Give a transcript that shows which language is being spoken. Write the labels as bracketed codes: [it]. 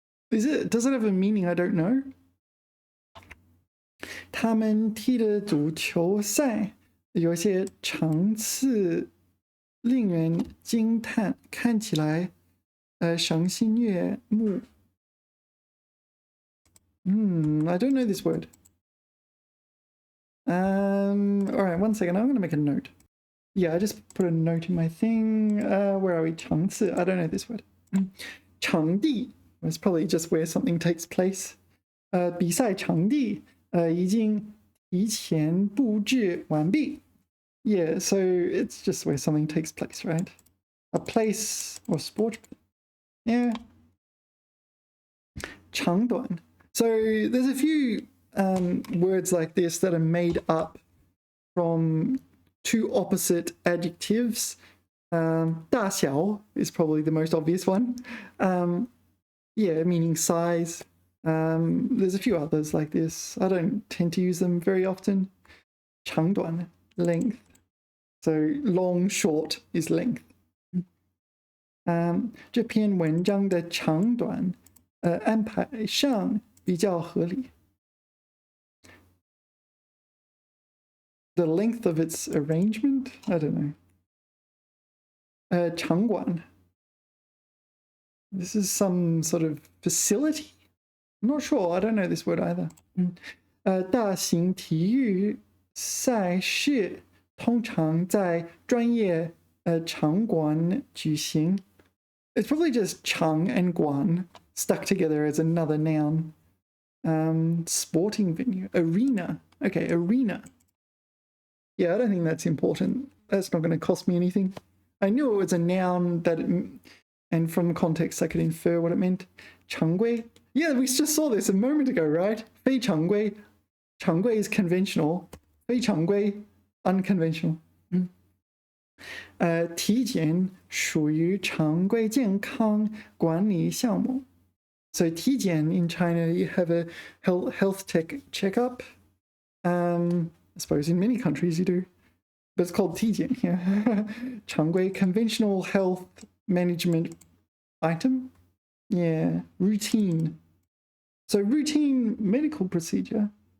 [en] Does it have a meaning I don't know? [zh] 他们踢的足球赛有些场次令人惊叹，看起来赏心悦目。 [en] I don't know this word. All right, one second. I'm going to make a note. Yeah, I just put a note in my thing. Where are we? 场次.I don't know this word. 场地. It's probably just where something takes place. [zh] 比赛场地已经提前布置完毕. [en] Yeah, so it's just where something takes place, right? A place or sport. Yeah. 长短. So there's a few words like this that are made up from two opposite adjectives. 大小 is probably the most obvious one. Yeah, meaning size. There's a few others like this. I don't tend to use them very often. 长短, length. So long, short is length. [zh] 这篇文章的长短安排上比较合理。 [en] The length of its arrangement? I don't know. [zh] 场馆. [en] This is some sort of facility? I'm not sure. I don't know this word either. [zh] 大型体育赛事通常在专业场馆举行. [en] It's probably just 场 and 馆 stuck together as another noun. Sporting venue. Arena. Okay, arena. Yeah, I don't think that's important. That's not going to cost me anything. I knew it was a noun and from context I could infer what it meant. [zh] 常规. [en] Yeah, we just saw this a moment ago, right? [zh] 非常规. [en] 常规 is conventional. 非常规 unconventional. [zh] 体检属于常规健康管理项目. [en] So 体检 in China, you have a health tech checkup. I suppose in many countries you do. But it's called 体检 here. 常规 conventional health management item. Yeah, routine. So routine medical procedure.